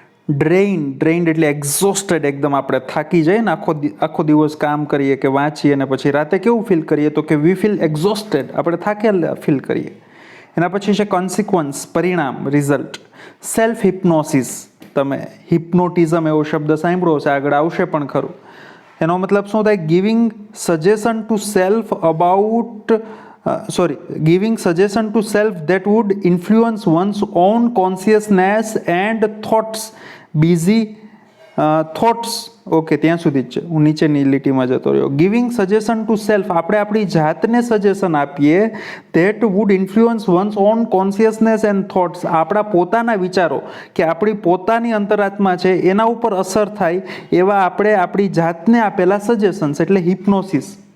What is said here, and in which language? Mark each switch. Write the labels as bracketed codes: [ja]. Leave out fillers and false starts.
[gu] ડ્રેઇન્ડ એટલે એક્ઝોસ્ટેડ, એકદમ આપણે થાકી જઈએ ને, આખો દિવસ કામ કરીએ કે વાંચીએ ને પછી રાતે કેવું ફીલ કરીએ તો કે [en] we feel exhausted, [gu] આપણે થાકેલા ફીલ કરીએ. એના પછી છે કોન્સિક્વન્સ, પરિણામ, રિઝલ્ટ. સેલ્ફ હિપ્નોસિસ, તમે હિપ્નોટિઝમ એવો શબ્દ સાંભળ્યો છે, આગળ આવશે પણ ખરું. એનો મતલબ શું થાય? [en] Giving suggestion to self about giving suggestion to self that would influence one's own consciousness and thoughts. Busy thoughts. [gu] Okay, ત્યાં સુધી જ છે, હું નીચેની લીટીમાં જતો રહ્યો. [en] giving suggestion to self, [gu] આપણે આપણી જાતને સજેશન આપીએ [en] that would influence one's own consciousness and thoughts. [gu] આપણા પોતાના વિચારો કે આપણી પોતાની અંતરાત્મા છે એના ઉપર અસર થાય એવા આપણે આપણી જાતને આપેલા સજેશન્સ એટલે હિપ્નોસિસ.